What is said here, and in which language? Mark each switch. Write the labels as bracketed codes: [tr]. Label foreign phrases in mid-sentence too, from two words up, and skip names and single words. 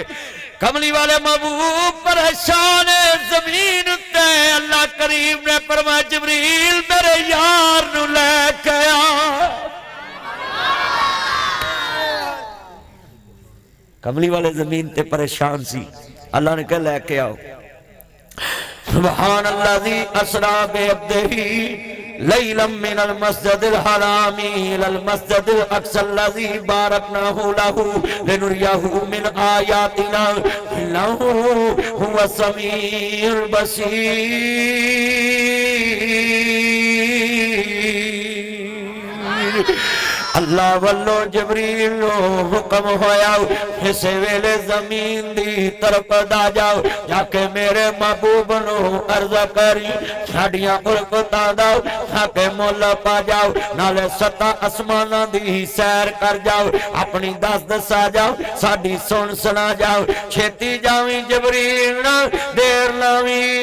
[pa] کملی والے محبوب پریشان زمین تے، اللہ کریم نے فرمایا جبریل میرے یار نوں لے کے آ. کملی والے زمین تے پریشان سی، اللہ نے کہا لے کے آؤ. [ar] سبحان الذي أسرى بعبده ليلا من المسجد الحرام إلى المسجد الأقصى الذي باركنا حوله لنريه من آياتنا إنه هو السميع البصير. [pa] اللہ ولوں جبریل نوں حکم ہویا اس ویلے زمین دی طرف دا جاؤ جا کے میرے محبوب نوں عرض کریں ساڈیاں الفتاں دا حق مل پا جاؤ نالے ستاں آسماناں دی سیر کر جاؤ اپنی دسا جاؤ ساڈی سن سنا جاؤ چھیتی جاویں جبریل نہ دیر لاویں